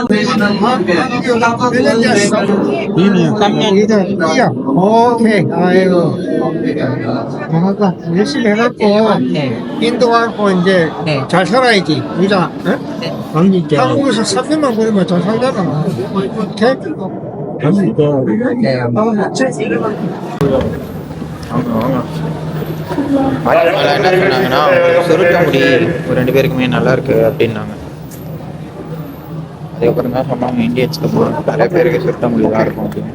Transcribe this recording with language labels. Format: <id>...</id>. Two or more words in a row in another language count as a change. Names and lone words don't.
<ko>이야. 오케이. 아이고. 뭔가 열심히 해갖고 인도 가고 이제 잘 살아야지. 우리가 한국에서 3년만 보내면 잘 살잖아. 오케이?</ko> <ta>என்ன சொன்னாங்கன்னா, சுருட்ட முடி 2 பேருக்குமே நல்லா இருக்கு அப்படின்னாங்க. அதுக்கப்புறம் தான் சொன்னாங்க, இந்தியன்ஸ்க்கு போகிறோம் நிறைய பேருக்கு சுருட்ட முடி தான் இருக்கும் அப்படின்னு.</ta>